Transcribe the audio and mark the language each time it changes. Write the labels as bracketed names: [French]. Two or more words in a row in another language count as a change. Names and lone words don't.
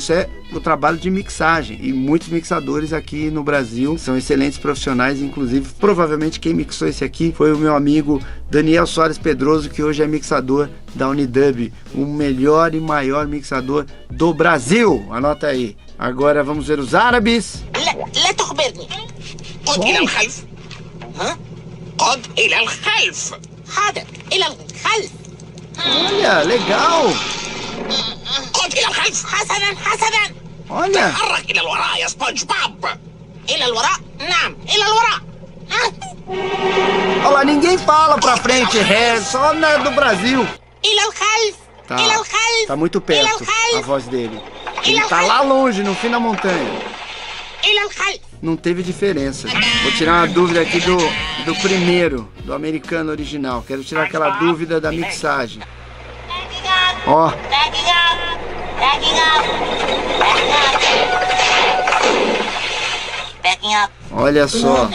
[Portuguese] Isso é o trabalho de mixagem. E muitos mixadores aqui no Brasil são excelentes profissionais, inclusive provavelmente quem mixou esse aqui foi o meu amigo Daniel Soares Pedroso, que hoje é mixador da Unidub, o melhor e maior mixador do Brasil. Anota aí. Agora vamos ver os árabes. [Arabic] لا تخبرني. قد إلى الخلف. ها؟ قد إلى الخلف. حاضر. إلى الخلف. [Portuguese] Olha, legal. [Arabic] قد إلى الخلف. حسنا حسنا. [Portuguese] Olha. [Arabic] تحرك إلى الوراء يا سبونج بوب. إلى الوراء. نعم. إلى الوراء. [Portuguese] Olha lá, ninguém fala pra frente, ré, só na do Brasil. [Arabic] إلى الخلف. إلى الخلف. [Portuguese] Tá muito perto a voz dele. Ele tá lá longe, no fim da montanha. [Arabic] إلى الخلف. [Portuguese] Não teve diferença. Vou tirar uma dúvida aqui do primeiro, do americano original. Quero tirar aquela dúvida da mixagem. Ó. Olha só.